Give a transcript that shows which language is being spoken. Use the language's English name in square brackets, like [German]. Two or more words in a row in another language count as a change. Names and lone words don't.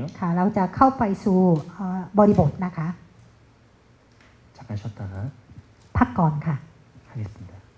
[Thai] ค่ะเราจะเข้าไปสู่บริบทนะคะ [Korean] 잠깐 쉬었다가 [Thai] พักก่อนค่ะ [Korean] 하겠습니다.